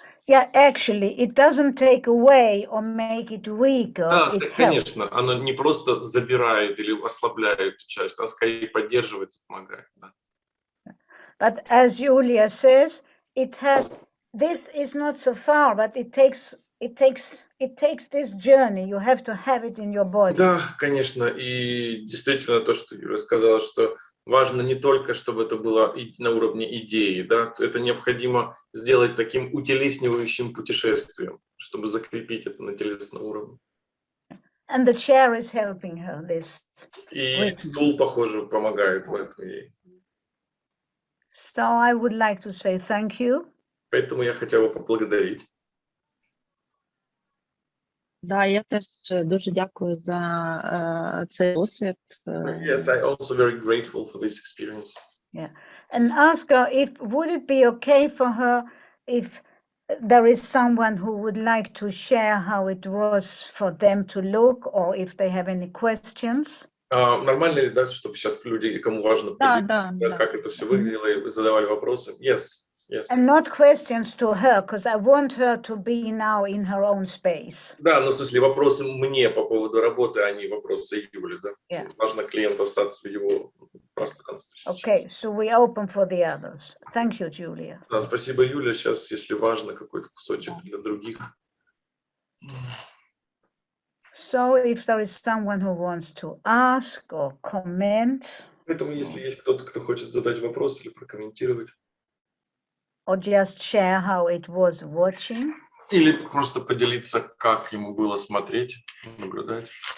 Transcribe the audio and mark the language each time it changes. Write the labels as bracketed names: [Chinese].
[English] Yeah, actually, it doesn't take away or make it weaker. It [Russian] Конечно, [English] helps. [Russian] оно не просто забирает или ослабляет эту часть, а скорее поддерживает и помогает. Да. [English] But as Julia says, this is not so far, but it takes this journey. You have to have it in your body. [Russian] Да, конечно, и действительно то, что Юля сказала, что важно не только, чтобы это было на уровне идеи, да, это необходимо сделать таким утелеснивающим путешествием, чтобы закрепить это на телесном уровне. [English] And the chair is helping her this. [Russian] И стул, похоже, помогает в этом ей. [English] So I would like to say thank you. [Russian] Поэтому я хотела поблагодарить. [Ukrainian] Да, я теж дуже дякую за цей досвід. [English] Yes, I also very grateful for this experience. Yeah, and ask her would it be okay for her if there is someone who would like to share how it was for them to look, or if they have any questions. [Russian] Нормально ли, да, чтобы сейчас люди, кому важно поделиться, как это все выглядело, и задавали вопросы? [English] Yes. Yes. And not questions to her, because I want her to be now in her own space. [Russian] Да, но в смысле вопросы мне по поводу работы, а не вопросы Юли, да? [English] Yeah. [Russian] Важно клиенту остаться в его пространстве. [English] Okay, so we open for the others. Thank you, Julia. [Russian] Да, спасибо, Юля. Сейчас, если важно, какой-то кусочек для других. [English] So if there is someone who wants to ask or comment. [Russian] Поэтому, если есть кто-то, кто хочет задать вопрос или прокомментировать. [English] Or just share how it was watching. [Russian] Или просто поделиться, как ему было смотреть, наблюдать.